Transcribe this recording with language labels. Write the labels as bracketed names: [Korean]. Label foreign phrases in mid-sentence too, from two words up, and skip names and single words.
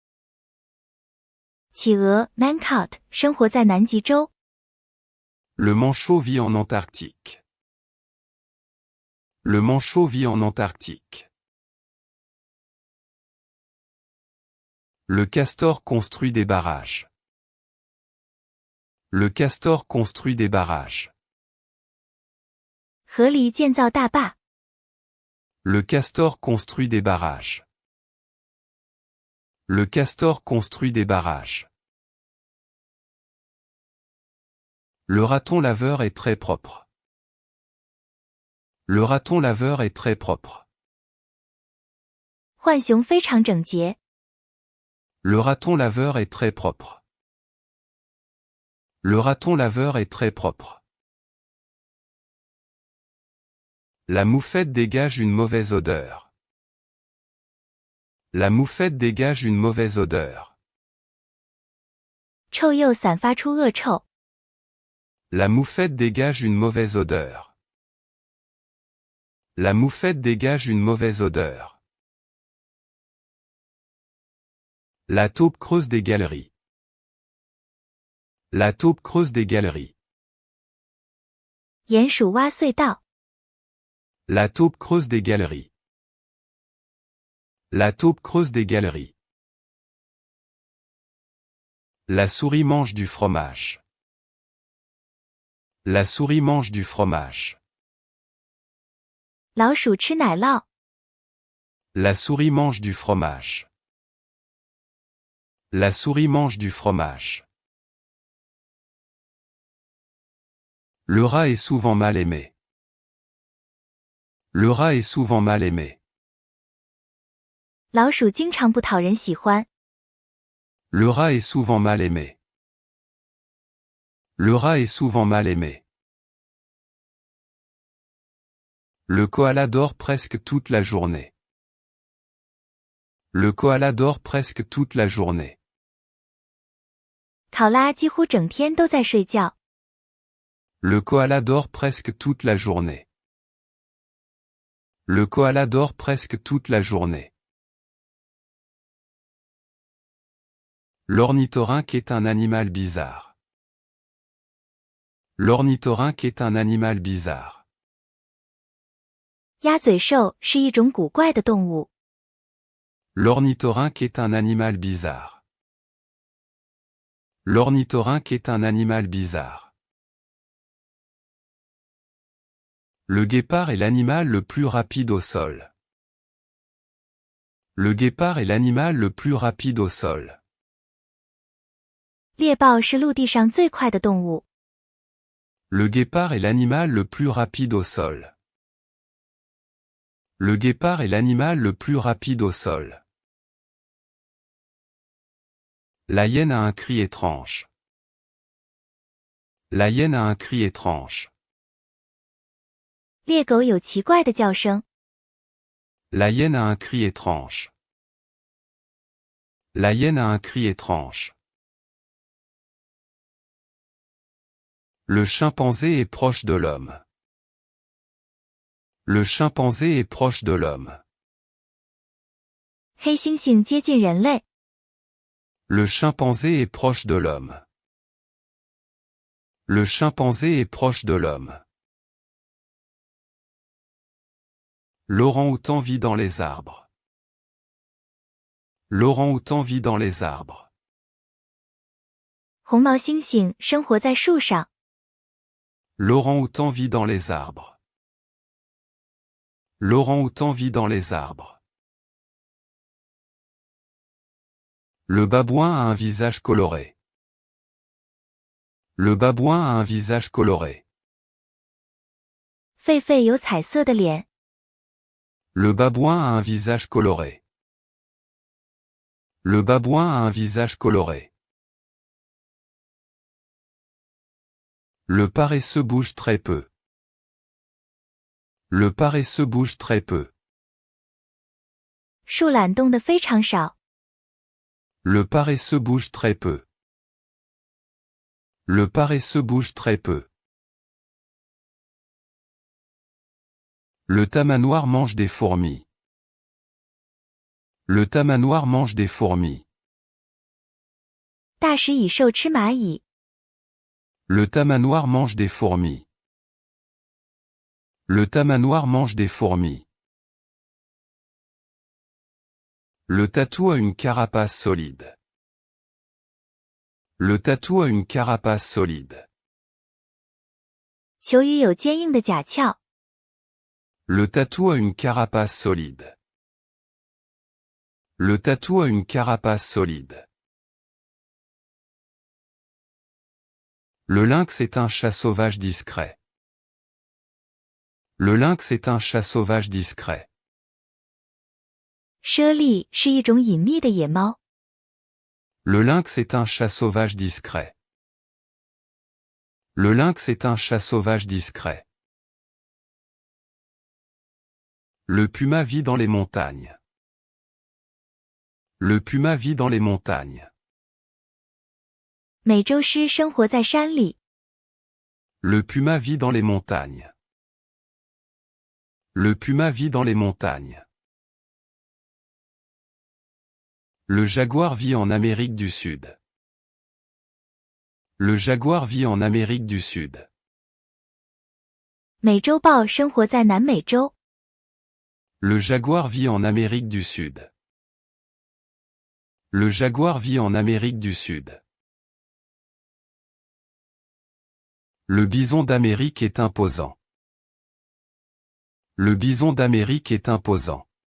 [Chinese] 企鹅 Mancot 生活在南极洲。 [French] Le manchot vit en Antarctique. Le manchot vit en Antarctique. Le castor construit des barrages. Le castor construit des barrages. [Chinese] 河狸建造大坝。 [French] Le castor construit des barrages. Le castor construit des barrages. Le raton laveur est très propre. Le raton laveur est très propre. [Chinese] 浣熊非常整洁。 [French] Le raton laveur est très propre. Le raton laveur est très propre. La moufette dégage une mauvaise odeur. La moufette dégage une mauvaise odeur. [Chinese] 臭鼬散发出恶臭。 [French] La moufette dégage une mauvaise odeur. La moufette dégage une mauvaise odeur. La taupe creuse des galeries. La taupe creuse des galeries. [Chinese] 鼹鼠挖隧道。 [French] La taupe creuse des galeries. La taupe creuse des galeries. La souris mange du fromage. La souris mange du fromage. [Chinese] 老鼠吃奶酪。 [French] La souris mange du fromage. La souris mange du fromage. Le rat est souvent mal aimé. Le rat est souvent mal aimé. [Chinese] 老鼠经常不讨人喜欢。 [French] Le rat est souvent mal aimé. Le rat est souvent mal aimé. Le koala dort presque toute la journée. Le koala dort presque toute la journée. [Chinese] 考拉几乎整天都在睡觉。 [French] Le koala dort presque toute la journée. Le koala dort presque toute la journée. L'ornithorynque est un animal bizarre. L'ornithorynque est un animal bizarre. [Chinese] 鸭嘴兽是一种古怪的动物。 [French] L'ornithorynque est un animal bizarre. L'ornithorynque est un animal bizarre. Le guépard est l'animal le plus rapide au sol. Le guépard est l'animal le plus rapide au sol. [Chinese] 猎豹是陆地上最快的动物。 [French] Le guépard est l'animal le plus rapide au sol. Le guépard est l'animal le plus rapide au sol. La hyène a un cri étrange. La hyène a un cri étrange. [Chinese] 猎狗有奇怪的叫声。 [French] La hyène a un cri étrange. La hyène a un cri étrange. Le chimpanzé est proche de l'homme. Le chimpanzé est proche de l'homme. [Chinese] 黑猩猩接近人类。 [French] Le chimpanzé est proche de l'homme. Le chimpanzé est proche de l'homme. L'orang-outan vit dans les arbres. L'orang-outan vit dans les arbres. [Chinese] 红毛猩猩生活在树上。 [French] L'orang-outan vit dans les arbres. L'orang-outan vit dans les arbres. Le babouin a un visage coloré. Le babouin a un visage coloré. [Chinese] 狒狒有彩色的脸。 [French] Le babouin a un visage coloré. Le babouin a un visage coloré. Le paresseux bouge très peu. Le paresseux bouge très peu. [Chinese] 树懒动得非常少。 [French] Le paresseux bouge très peu. Le paresseux bouge très peu. Le tamanoir mange des fourmis. Le tamanoir mange des fourmis. [Chinese] 大食蚁兽吃蚂蚁。 [French] Le tamanoir mange des fourmis. Le tamanoir mange des fourmis. Le tatou a une carapace solide. Le tatou a une carapace solide. [Chinese] 球鱼有坚硬的甲壳。 [French] Le tatou a une carapace solide. Le tatou a une carapace solide. Le lynx est un chat sauvage discret. Le lynx est un chat sauvage discret. [Chinese] 猞猁是一种隐秘的野猫。 [French] Le lynx est un chat sauvage discret. Le lynx est un chat sauvage discret. Le puma vit dans les montagnes. Le puma vit dans les montagnes. [Chinese] 美洲狮生活在山里。 [French] Le puma vit dans les montagnes. Le puma vit dans les montagnes. Le jaguar vit en Amérique du Sud. Le jaguar vit en Amérique du Sud. [Chinese] 美洲豹生活在南美洲。 [French] Le jaguar vit en Amérique du Sud. Le jaguar vit en Amérique du Sud. Le bison d'Amérique est imposant. Le bison d'Amérique est imposant.